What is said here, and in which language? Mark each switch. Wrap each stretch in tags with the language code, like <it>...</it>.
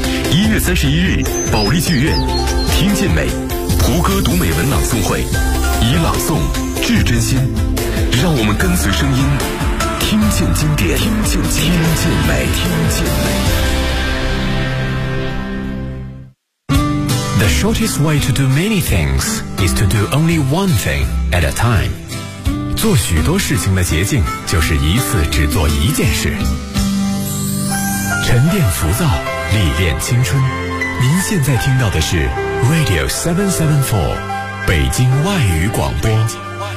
<zh>1月31日，保利剧院，听见美，胡歌读美文朗诵会，以朗诵致真心，让我们跟随声音，听见经典，听见美。</zh> <en>The shortest way to do many things is to do only one thing at a time.</en> <zh>做许多事情的捷径就是一次只做一件事。沉淀浮躁，历练青春。您现在听到的是 Radio 774，北京外语广播。</zh>